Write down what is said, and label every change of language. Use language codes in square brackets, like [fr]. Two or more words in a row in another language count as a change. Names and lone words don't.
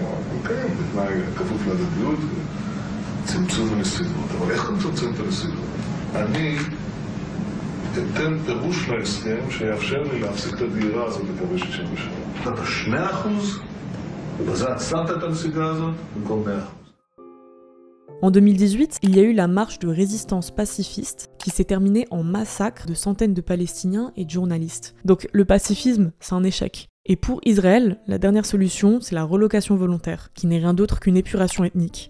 [he] אוקיי, בתנאי כפוף להדדיות, צמצום הנסיבות. אבל איך אתה מצמצם את הנסיבות? אני אתן פירוש להסכם שיאפשר לי להפסיק את הדהירה הזאת לקווי 67. אתה 2%, ובזה עצרת את הנסיגה הזאת במקום 100%. [fr] En 2018, il y a eu la marche de résistance pacifiste qui s'est terminée en massacre de centaines de Palestiniens et de journalistes. Donc le pacifisme, c'est un échec. Et pour Israël, la dernière solution, c'est la relocation volontaire, qui n'est rien d'autre qu'une épuration ethnique.